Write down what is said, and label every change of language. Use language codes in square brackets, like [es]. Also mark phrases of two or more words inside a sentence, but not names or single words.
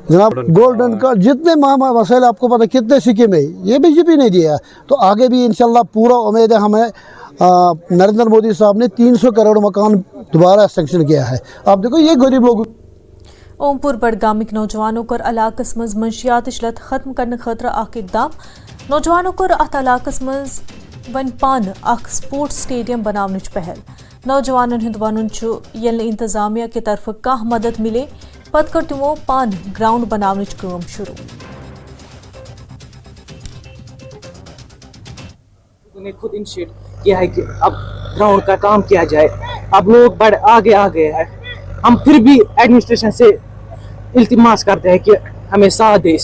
[hi] जनाब गोल्डन का जितने मसाइल आपको पता कितने स्कीम है ये बीजेपी ने दिया, तो आगे भी इंशाल्लाह पूरा उम्मीद है हमें। नरेंद्र मोदी साहब ने 300 करोड़ मकान दोबारा सेंक्शन किया है। आप देखो ये गरीब लोग। [ks] ओमपुर बडगामिक नौजवानों को इलाकस मज मंशियात इशलत खत्म करने खतर अख इकदाम। नौजवानों को अत इलाकस मज वन पान अख [en] sports stadium [ks] बनावनच पहल। नौजवानन हिंद वन ये इंतजामिया की तरफ कह मदद मिले पत कर तिमो पान ग्राउंड बनावनच काम शुरू। [hi] उन्हें खुद इनिशिएट किया है कि अब ग्राउंड का काम किया जाए। अब लोग बड़े आगे आ गए हैं। हम फिर भी एडमिनिस्ट्रेशन से इल्तिमास करते हैं कि हमें साथ दे।